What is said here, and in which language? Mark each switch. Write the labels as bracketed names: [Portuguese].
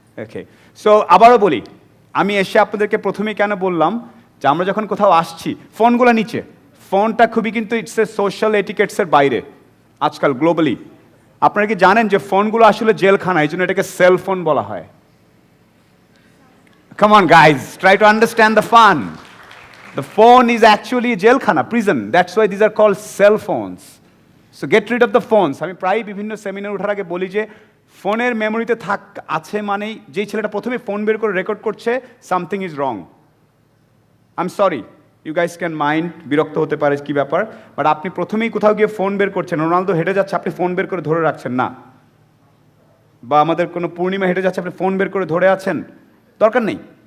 [Bangla] ওকে, so আবারও বলি, আমি এসে আপনাদেরকে প্রথমেই কেন বললাম যে আমরা যখন কোথাও আসছি, ফোনগুলো নিচে। ফোনটা খুবই কিন্তু ইটস এ সোশ্যাল এটিকেটসের বাইরে আজকাল গ্লোবালি। আপনারা কি জানেন যে ফোনগুলো আসলে জেলখানা, এই জন্য এটাকে সেল ফোন বলা হয়? [English] Come on guys, try to understand the fun. The phone is actually a jailkhana, prison. That's why these are called cell phones. So get rid of the phones. [Bangla] আমি প্রায় বিভিন্ন সেমিনার ওঠার আগে বলি যে ফোনের মেমোরিতে আছে মানেই যেই ছেলেটা প্রথমে ফোন বের করে রেকর্ড করছে, [English] Something is wrong. I am sorry, you guys can mind, [Bangla] বিরক্ত হতে পারে কি ব্যাপার, বাট আপনি প্রথমেই কোথাও গিয়ে ফোন বের করছেন, রোনালদো হেঁটে যাচ্ছে, আপনি ফোন বের করে ধরে রাখছেন না, বা আমাদের কোনো পূর্ণিমা হেঁটে যাচ্ছে, আপনি ফোন বের করে ধরে আছেন, দরকার নেই।